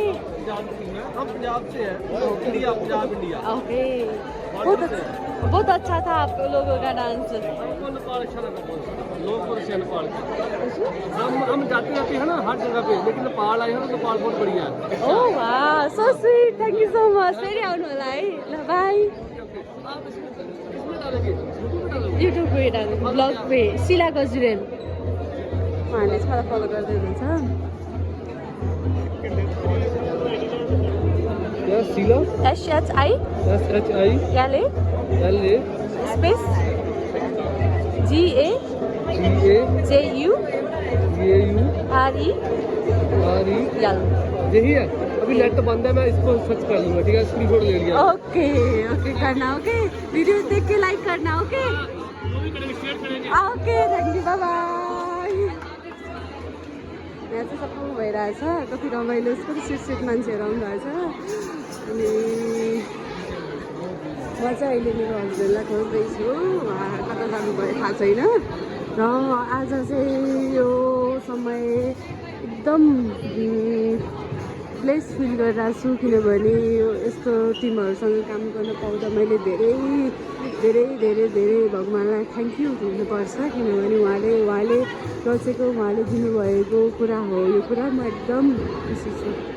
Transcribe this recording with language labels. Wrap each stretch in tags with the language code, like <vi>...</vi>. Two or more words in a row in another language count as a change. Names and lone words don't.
<hi>पंजाब से है इंडिया पंजाब इंडिया ओके बहुत अच्छा था आप लोगों का डांस नेपाल अच्छा लगा लोग से नेपाल हम जाते रहते हैं ना हर जगह पे लेकिन नेपाल आए हैं तो नेपाल बहुत बढ़िया है</hi> <ne>ओह वाह</ne> <en>so sweet thank you so much</en> <ne>फेरि आउनु होला है ल बाई युट्युबको ब्लग पे शिला गजुरेल उहाँले चाहिँ मलाई फलो गर्दै हुनुहुन्छ शीला SHI LA स्पेस GA JU RE</ne> <hi>यही है अभी नेट तो बंद है मैं इसको सर्च कर लूंगा ठीक है स्क्रीनशॉट ले लिया ओके करना ओके वीडियो देख के लाइक करना ओके ओके</hi> <en>thank you bye bye</en> <ne>यहाँ चाहिँ सबै भइरहेछ कति रमाइलो कति सिट मान्छेहरू आउनु भएको छ अनि म चाहिँ अहिले मेरो हस्बेन्डलाई खोज्दैछु उहाँ कता जानुभयो थाहा छैन र आज चाहिँ यो समय एकदम</ne> <en>bless feel</en> <ne>गरिरहेको छु किनभने यो यस्तो टिमहरूसँग काम गर्न पाउँदा मैले धेरै धेरै धेरै धेरै भगवान्लाई</ne> <en>thank you</en> <ne>भन्नुपर्छ किनभने उहाँले रचेको उहाँले दिनुभएको कुरा हो यो कुरा म एकदम खुसी छु</ne>